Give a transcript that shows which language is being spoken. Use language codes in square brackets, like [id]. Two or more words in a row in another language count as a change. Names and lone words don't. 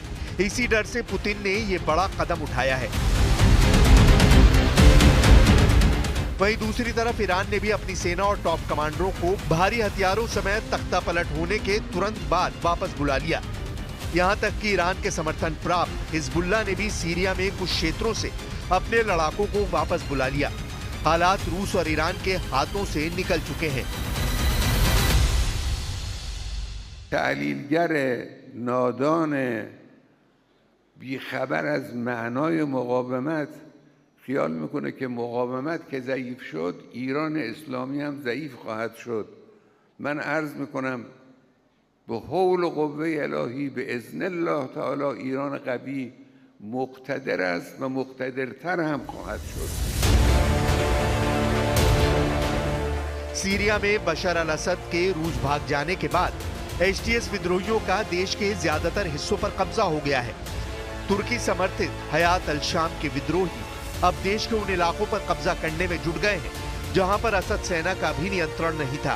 [hi] इसी डर से पुतिन ने ये बड़ा कदम उठाया है। वहीं दूसरी तरफ ईरान ने भी अपनी सेना और टॉप कमांडरों को भारी हथियारों समेत तख्तापलट होने के तुरंत बाद वापस बुला लिया। यहां तक कि ईरान के समर्थन प्राप्त हिजबुल्लाह ने भी सीरिया में कुछ क्षेत्रों से अपने लड़ाकों को वापस बुला लिया। हालात रूस और ईरान के हाथों से निकल चुके हैं। [fa] تحلیلگر نادان بیخبر از معنای مقاومت خیال میکنه که مقاومت که ضعیف شد ایران اسلامی هم ضعیف خواهد شد. من عرض میکنم به حول و قوه الهی به اذن الله تعالی ایران قوی مقتدر است و مقتدرتر هم خواهد شد. [hi] सीरिया में बशर अल असद के रूस भाग जाने के बाद एचटीएस विद्रोहियों का देश के ज्यादातर हिस्सों पर कब्जा हो गया है। तुर्की समर्थित हयात अल शाम के विद्रोही अब देश के उन इलाकों पर कब्जा करने में जुट गए हैं जहां पर असद सेना का भी नियंत्रण नहीं था।